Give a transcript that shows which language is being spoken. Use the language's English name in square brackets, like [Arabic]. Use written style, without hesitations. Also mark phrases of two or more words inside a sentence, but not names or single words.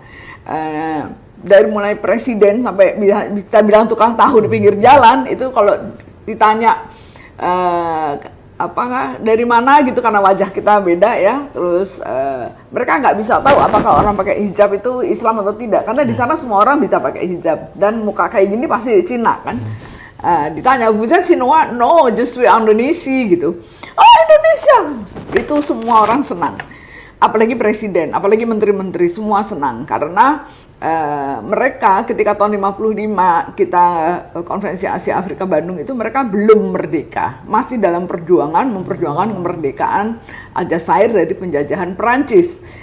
[Indonesian] Dari mulai presiden sampai bisa bilang tukang tahu di pinggir jalan, itu kalau ditanya dari mana gitu, karena wajah kita beda ya, terus mereka nggak bisa tahu apakah orang pakai hijab itu Islam atau tidak, karena di sana semua orang bisa pakai hijab dan muka kayak gini pasti Cina kan. Ditanya, [French] "Vous êtes Chinois?" "No, je suis Indonesia," gitu. [Indonesian] "Oh, Indonesia." Itu semua orang senang, apalagi presiden, apalagi menteri-menteri, semua senang karena mereka ketika tahun 55 kita konferensi Asia Afrika Bandung itu, mereka belum merdeka, masih dalam memperjuangkan kemerdekaan Aljazair dari penjajahan Perancis.